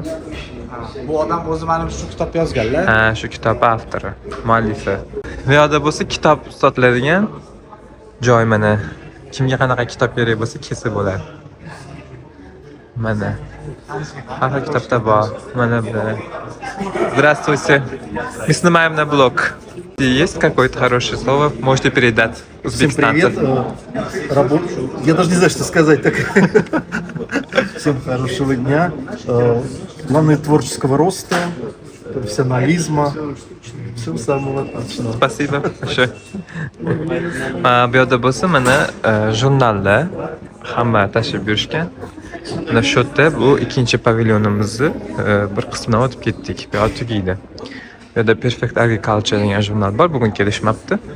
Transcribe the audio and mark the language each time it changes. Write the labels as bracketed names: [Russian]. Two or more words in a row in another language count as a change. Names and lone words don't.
[Uzbek] Bu odam o'zi mana shu kitob yozganlar. Ha, shu kitob avtori, muallifi. Bu yoqda bo'lsa kitob sotiladigan joy mana. Kimga qanaqa kitob kerak bo'lsa kelsa bo'ladi. Mana. Har xil kitobda bor. Mana bu. [Russian] Здравствуйте. Мы снимаем на блог. Есть какое-то хорошее слово? Можете передать узбекистанцам? Всем привет. Работаю. Я даже не знаю, что сказать. Так. Всем хорошего дня. Главное творческого роста, профессионализма. Всего самого отличного. Спасибо большое. [Uzbek] Bu yoqda bo'lsa mana jurnallar hamma tashib yurishgan. Mana shu yerda bu ikkinchi pavilyonimizni bir qismidan o'tib ketdik. Bu yoq tugaydi. Bu yerda Perfect Agriculture degan jurnal bor, bugun kelishmabdi.